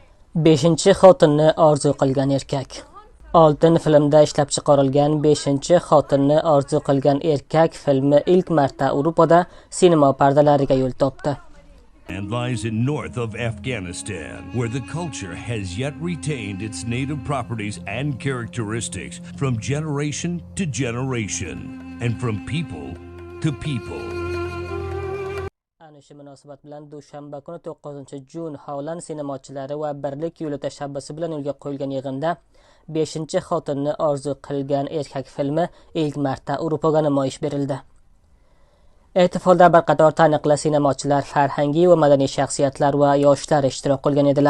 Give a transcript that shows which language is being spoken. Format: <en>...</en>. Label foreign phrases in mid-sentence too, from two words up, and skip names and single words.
<uz>Beshinchi xotinni orzu qilgan erkak. Oltin filmda ishlab chiqarilgan Beshinchi xotinni orzu qilgan erkak filmi ilk marta Yevropada sinema pardalariga yo'l topdi.</uz> <en>And lies in north of Afghanistan, where the culture has yet retained its native properties and characteristics from generation to generation, and from people to people.</en> <uz>Shu munosabat bilan dushanba kuni 9-Jun Holland sinemochilari va Birlik yo'li tashabbusi bilan yo'lga qo'yilgan yig'inda Beshinchi xotinni orzu qilgan erkak filmi ilk marta Yevropaga namoyish berildi. Ehtifolda bir qator taniqli sinemochilar, farhangiy va madaniy shaxsiyatlar va yoshlar ishtirok qilgan edilar.</uz>